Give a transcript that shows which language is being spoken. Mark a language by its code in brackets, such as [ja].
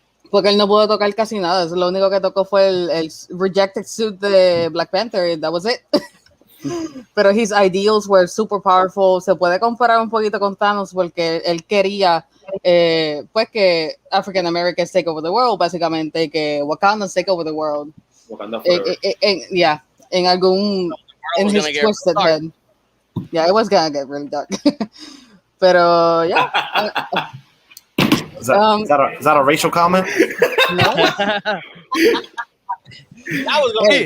[es] Porque él no pudo tocar casi nada. Lo único que tocó fue el rejected suit de Black Panther, and that was it. [en] Pero his ideals were super powerful. [es] Se puede comparar un poquito con Thanos porque él quería pues que African Americans take over the world, básicamente, que Wakandans take over the world. [en] Wakanda forever. Yeah, in his twisted head. Yeah, it was gonna get really dark. Pero yeah. Is that a racial comment? No. That was gonna be